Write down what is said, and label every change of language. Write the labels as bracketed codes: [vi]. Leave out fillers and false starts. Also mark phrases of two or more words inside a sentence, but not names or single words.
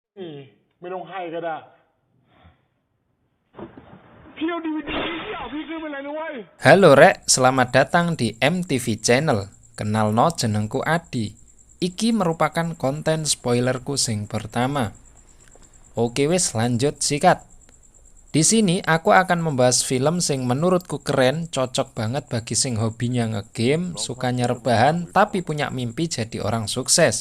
[th] นี่ไม่ต้องให้ก็ได้พี่เอาDVDพี่เอาพี่ขึ้นไปเลยนะเว้ย [id] Halo Rek, selamat datang di MTV Channel. [jv] Kenalno jenengku Adi. Iki merupakan konten spoilerku sing pertama. Oke wis lanjut sikat. [id] Di sini aku akan membahas film sing menurutku keren, cocok banget bagi sing hobinya ngegame, sukanya rebahan, tapi punya mimpi jadi orang sukses.